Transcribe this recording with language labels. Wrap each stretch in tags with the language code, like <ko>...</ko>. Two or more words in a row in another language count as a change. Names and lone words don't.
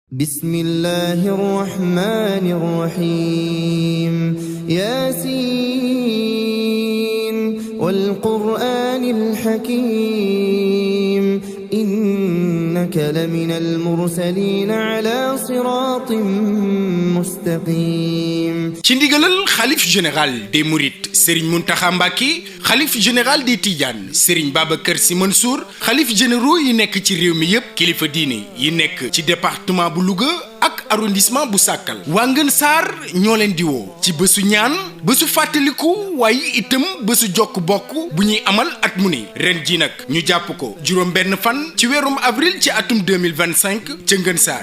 <ar>بسم الله الرحمن الرحيم ياسين والقرآن الحكيم إنك لمن المرسلين على صراط مستقيم.</ar> <wo>ci ndigalal xalif</wo> <fr>général des Mourides</fr> <wo>Serigne Mountakha Mbacké xalif</wo> <fr>général des Tidianes</fr> <wo>Serigne Babacar Sy Mansour xalif généraux yi nekk ci réew mi yépp kilifa diine yi nekk ci département bu Louga ak arrondissement bu Sakal waa Ngën Saar ñoo leen di woo ci bésu ñaan bésu fàttaliku waaye itam bésu jokk bokk bu ñuy amal at mu ne ren ji nag ñu jàpp ko juróom benn fan ci weerum avril ci atum 2025 ca Ngën Saar.</wo>